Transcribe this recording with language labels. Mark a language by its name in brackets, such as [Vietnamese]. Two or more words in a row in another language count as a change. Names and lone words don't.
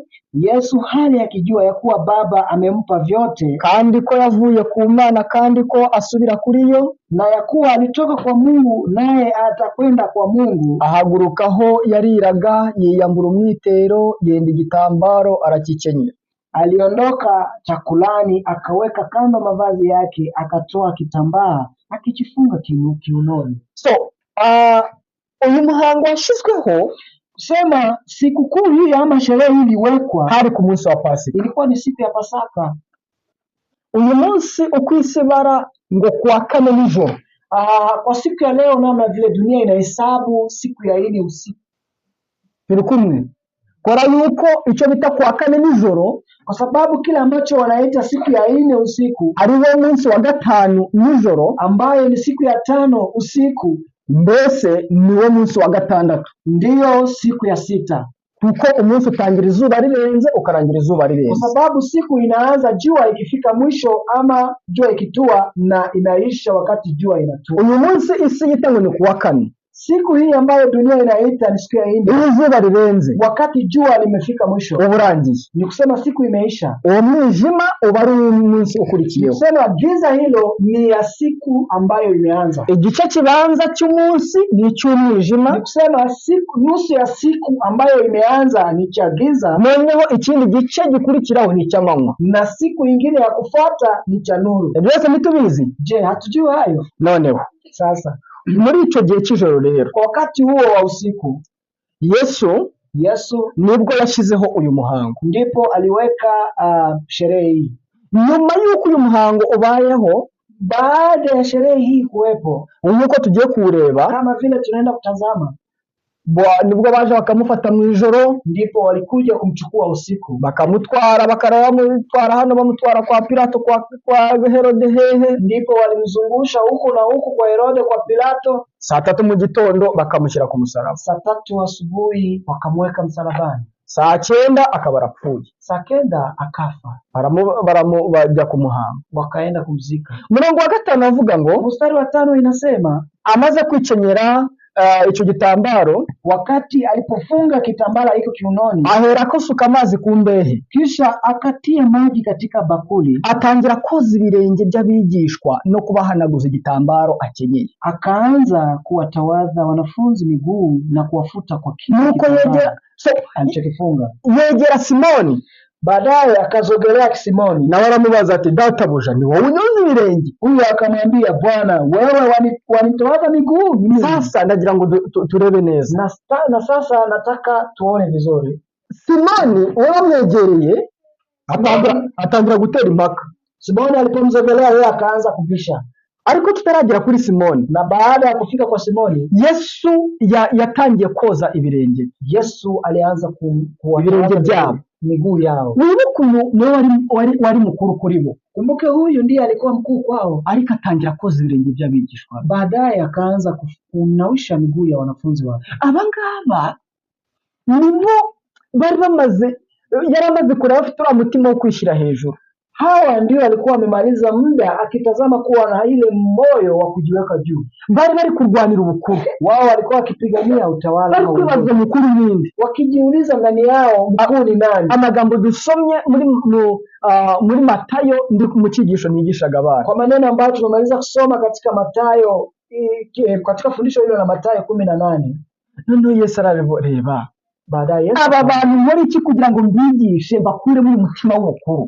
[Swahili] Yesu hali akijua ya kuwa Baba amempa vyote, [Kinyarwanda] kandi ko yavuye ku Mana, kandi ko asubira kuri yo, [Swahili] na ya kuwa alitoka kwa Mungu naye atakwenda kwa Mungu, [Kinyarwanda] ahagurukaho yariraga, yiyambura umwitero, yenda igitambaro arakikenyera. [Swahili] Aliondoka chakulani, akaweka kando mavazi yake, akatoa kitambaa akijifunga kiunoni. [Kinyarwanda] So uyu muhango washizweho, [Swahili] Kusema sikukuu hii ama sherehe hii iliwekwa [Kinyarwanda] hari ku munsi wa Pasika. [Swahili] ilikuwa ni siku ya Pasaka. [Kinyarwanda] Uyu munsi ukwisibara ngo kuwa 4 nijoro. [Swahili] Kwa siku ya leo, namna vile dunia inahesabu siku ya hili usiku, [Kinyarwanda] Turi kumwe kora yuko icyo bita kuwa 4 nijoro, [Swahili] kwa sababu kile ambacho wanaita siku ya 4 usiku, [Kinyarwanda] ari wo munsi wa 5 nijoro, [Swahili] ambayo ni siku ya 5 usiku, [Kinyarwanda] mbese ni wo munsi wa 6, [Swahili] ndiyo siku ya 6. [Kinyarwanda] kuko umunsi utangira izuba rirenze ukarangira izuba [Swahili] Kwa [Kinyarwanda] rirenze. [Swahili] sababu siku inaanza jua ikifika mwisho, ama jua ikitua, na inaisha wakati jua inatua. [Kinyarwanda] Uyu munsi isi yita ni kuwa 4, [Swahili] Siku hii ambayo dunia inaita ni siku ya 4, [Kinyarwanda] iyo izuba rirenze [Swahili] wakati jua limefika mwisho, [Kinyarwanda] uburangiye, [Swahili] ni kusema siku imeisha. [Kinyarwanda] uwo mwijima uba ari umunsi [Swahili] Ni [Kinyarwanda] ukurikiyeho. [Swahili] kusema giza hilo ni ya siku ambayo imeanza. [Kinyarwanda] Igice kibanza cy'umunsi ni [Swahili] Ni [Kinyarwanda] icy'umwijima, [Swahili] kusema siku nusu ya siku ambayo imeanza ni cha giza, [Kinyarwanda] noneho ikindi gice gikurikiraho ni icy'amanywa. [Swahili] na siku ingine ya kufuata ni cha nuru. [Kinyarwanda] Byose ntitubizi. [Swahili] Je, hatujui hayo? [Kinyarwanda] Noneho [Swahili] Sasa [Kinyarwanda] muri icyo gihe cy'ijoro rero, [Swahili] kwa wakati huo wa usiku, [Kinyarwanda] Yesu nibwo yashyizeho uyu muhango. [Swahili] ndipo aliweka sherehe hii. [Kinyarwanda] Nyuma y'uko uyu muhango ubayeho, [Swahili] Baada ya sherehe hii kuwepo, [Kinyarwanda] nk'uko tugiye kuwureba, [Swahili] kama vile tunaenda kutazama, [Kinyarwanda] nibwo baje bakamufata mu ijoro, [Swahili] ndipo walikuja kumchukua usiku, [Kinyarwanda] bakamutwara bakarayamutwara hano, bamutwara kwa Pilato, kwa Herode, hehe, [Swahili] ndipo walimzungusha huku na huku, kwa Herode, kwa Pilato. [Kinyarwanda] saa 3 mu gitondo bakamushyira ku musaraba, [Swahili] Saa 3 asubuhi wakamweka msalabani, [Kinyarwanda] saa 9 akaba arapfuye, [Swahili] saa 9 akafa, [Kinyarwanda] bajya kumuhamba. [Swahili] wakaenda kumzika. [Kinyarwanda] Murongo wa 5 avuga ngo, [Swahili] Mstari wa 5 inasema, [Kinyarwanda] amaze kwikenyera icyo gitambaro, [Swahili] wakati alipofunga kitambara hiko kiunoni, [Kinyarwanda] aherako asuka amazi ku mbehe, [Swahili] kisha akatia maji katika bakuli, [Kinyarwanda] atangira koza ibirenge by'abigishwa no kubahanaguza igitambaro akenyeye. [Swahili] akaanza kuwatawadha wanafunzi miguu na kuwafuta kwa [Kinyarwanda] Nuko [Swahili] alichokifunga. [Kinyarwanda] yegera Simoni, [Swahili] Baadaye akazogelea Simoni, [Kinyarwanda] nawe aramubaza ati, databuja, ni wowe unyoza ibirenge? [Swahili] Huyo akamwambia, Bwana, wewe wanitawadha miguu mimi? [Kinyarwanda] Sasa ndagira ngo turebe neza, [Swahili] na sasa nataka tuone vizuri. [Kinyarwanda] Simoni waramwegereye atangira gutera impaka. [Swahili] Simoni alipomzogelea yeye akaanza kubisha, [Kinyarwanda] ariko tutaragera kuri Simoni, [Swahili] Na baada ya kufika kwa Simoni, [Kinyarwanda] Yesu yatangiye koza ibirenge, [Swahili] Yesu alianza [Kinyarwanda] ibirenge byabo. [Swahili] miguu yao. [Kinyarwanda] Wibuke uyu niwe wari mukuru kuri bo, [Swahili] Kumbuke huyu ndiye alikuwa mkuu kwao. [Kinyarwanda] ariko atangira koza ibirenge by'abigishwa. [Swahili] Baadaye akaanza kunawisha miguu ya wanafunzi wake. [Kinyarwanda] Aba ngaba nibo bari yari amaze kureba afite uriya mutima wo kwishyira hejuru. [Swahili] Hawa ndio walikuwa wamemaliza muda akitazama kuwa na ile moyo wa kujiweka juu. [Kinyarwanda] Bari kurwanira ubukuru, [Swahili] Wao walikuwa wakipigania utawala, [Kinyarwanda] bari kwibaza mukuru ninde, [Swahili] wakijiuliza ndani yao mkuu ni nani. [Kinyarwanda] Amagambo dusomye muri Matayo ndi mu cyigisho nigishaga abana, [Swahili] Kwa maneno ambayo tumemaliza kusoma katika Matayo, katika fundisho hilo la Matayo 18. [Kinyarwanda] noneho Yesu arareba, [Swahili] Baadaye Yesu, [Kinyarwanda] aba bantu nkora iki kugira ngo mbigishe bakure muri mutima w'ubukuru?